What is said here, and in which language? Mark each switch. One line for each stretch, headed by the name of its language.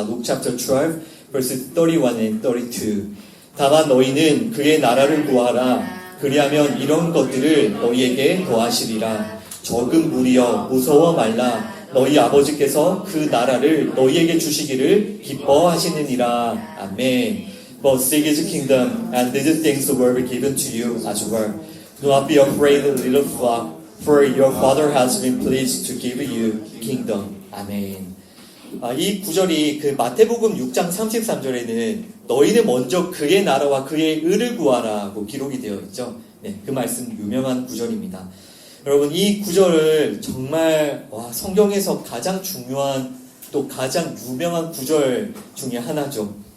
English: Luke chapter 12, verses 31 and 32.
Korean: 다만 너희는 그의 나라를 구하라. 그리하면 이런 것들을 너희에게 더하시리라. 적은 무리여 무서워 말라. 너희 아버지께서 그 나라를 너희에게 주시기를 기뻐하시느니라. 아멘.
English: But seek his kingdom, and these things will be given to you as well. Do not be afraid, little flock, for your Father has been pleased to give you kingdom.
Korean: 아멘. 이 구절이 그 마태복음 6장 33절에는 너희는 먼저 그의 나라와 그의 의를 구하라고 기록이 되어 있죠. 네, 그 말씀 유명한 구절입니다. 여러분 이 구절을 정말 성경에서 가장 중요한 또 가장 유명한 구절 중에 하나죠.